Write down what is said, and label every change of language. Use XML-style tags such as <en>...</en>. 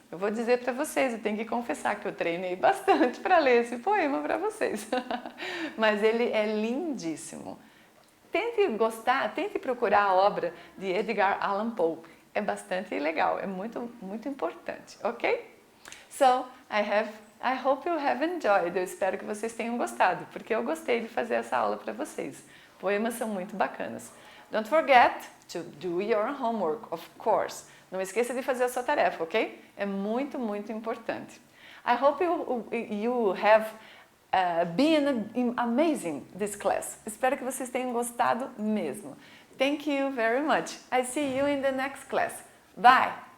<pt>Eu vou dizer para vocês, eu tenho que confessar que eu treinei bastante para ler esse poema para vocês. Mas ele é lindíssimo. Tente gostar, tente procurar a obra de Edgar Allan Poe. É bastante legal, é muito importante, ok?</pt> <en>So, I hope you have enjoyed.</en> <pt>Eu espero que vocês tenham gostado, porque eu gostei de fazer essa aula para vocês. Poemas são muito bacanas.</pt> <en>Don't forget to do your homework, of course.</en> <pt>Não esqueça de fazer a sua tarefa, ok? É muito importante.</pt> <en>I hope you have been amazing this class.</en> <pt>Espero que vocês tenham gostado mesmo.</pt> <en>Thank you very much. I see you in the next class. Bye!</en>